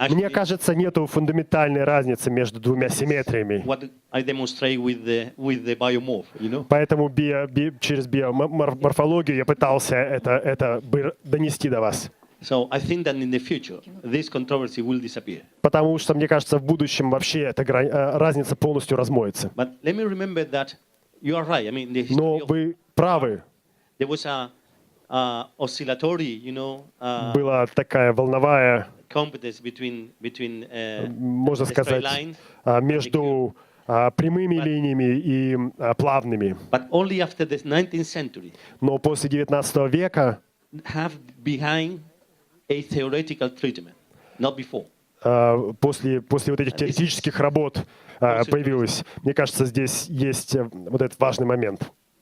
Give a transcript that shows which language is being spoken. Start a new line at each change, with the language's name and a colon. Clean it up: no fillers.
Russian: Мне кажется, нету фундаментальной разницы между 2 симметриями.
English: What I demonstrate with the biomorph, you know?
Russian: Поэтому через биоморфологию я пытался это донести до вас.
English: So I think that in the future, this controversy will disappear.
Russian: Потому что, мне кажется, в будущем вообще эта разница полностью размоется.
English: But let me remember that you are right. I mean, the history
Russian: Но вы правы.
English: There was a oscillatory, you know,
Russian: была такая волновая,
English: competence between
Russian: можно сказать, между прямыми линиями и плавными.
English: But only after the 19th century,
Russian: но после 19 века
English: have behind a theoretical treatment, not before.
Russian: После вот этих теоретических работ появилось. Мне кажется, здесь есть вот этот важный момент.